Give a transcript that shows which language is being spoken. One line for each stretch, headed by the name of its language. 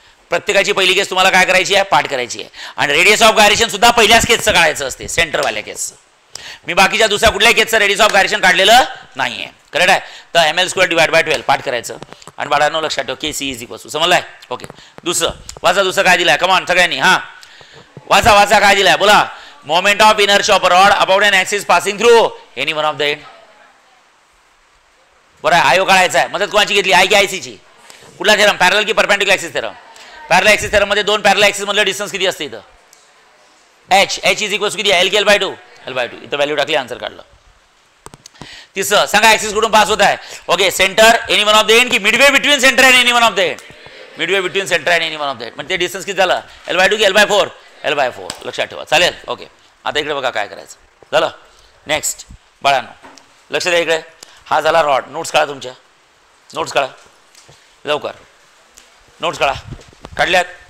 Marathi: प्रत्येकाची पहिली केस तुम्हाला काय करायची आहे? पाठ करायची आहे. आणि रेडियस ऑफ गायरेशन सुद्धा पहिल्याच केसचं काढायचं असते, सेंटरवाल्या केसचं. मी बाकीच्या दुसऱ्या कुठल्याही केसचं रेडियस ऑफ गायरेशन काढलेलं नाही आहे, करेक्ट आहे. तर ml² डिवाइड बाय 12 पाठ करायचं. आणि बाळांनो लक्षात ठेव KC is equal to, समजलाय? Okay. दुसरं वाचा, दुसरं काय दिलाय? कमॉन सगळ्यांनी हां वाचा वाचा काय दिलाय बोला.
English: Moment of inertia of a rod about an axis passing through any one of the end.
Marathi: बरं आयो काढायचा आहे. मदत कोणाची घेतली? आय की IC ची? कुठला थेरम? पॅरलल की perpendicular axis theorem? Parallel axis theorem मध्ये दोन पॅरलल ॲक्सिस मधलं डिस्टन्स किती असते इथं? h इज इक्वल टू किती? L की L/2? L/2. इथं व्हॅल्यू टाकली, आन्सर काढलं. तिसरं सांगा ॲक्सिस कुठून पास होत आहे?
English: Okay centre any one of the end की midway between centre and any one of the end? Midway between centre and any one of the end.
Marathi: म्हणजे ते डिस्टन्स किती झालं? L/2 की L/4? L/4. लक्षात ठेवा. चालेल. ओके आता इकडे बघा काय करायचं. झालं. नेक्स्ट बाळांनो लक्ष द्या इकडे. हा झाला रॉड. नोट्स काढा तुमच्या, नोट्स काढा लवकर, नोट्स काढा. काढल्यात?